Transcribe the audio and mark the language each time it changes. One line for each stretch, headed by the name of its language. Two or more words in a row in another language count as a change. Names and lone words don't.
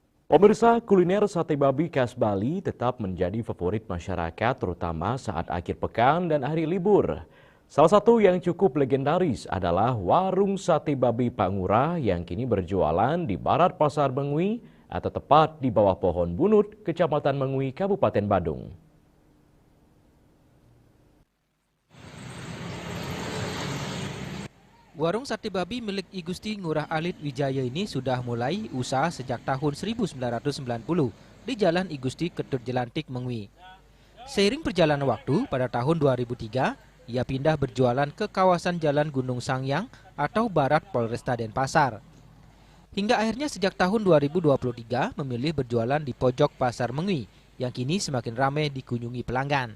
Indonesian: Pemirsa, kuliner sate babi khas Bali tetap menjadi favorit masyarakat terutama saat akhir pekan dan hari libur. Salah satu yang cukup legendaris adalah warung sate babi Pak Ngurah yang kini berjualan di barat Pasar Mengwi atau tepat di bawah Pohon Bunut, Kecamatan Mengwi, Kabupaten Badung. Warung sate babi milik I Gusti Ngurah Alit Wijaya ini sudah mulai usaha sejak tahun 1990 di Jalan I Gusti Ketut Jelantik Mengwi. Seiring perjalanan waktu, pada tahun 2003, ia pindah berjualan ke kawasan Jalan Gunung Sangyang atau Barat Polresta Denpasar. Hingga akhirnya sejak tahun 2023 memilih berjualan di pojok Pasar Mengwi yang kini semakin ramai dikunjungi pelanggan.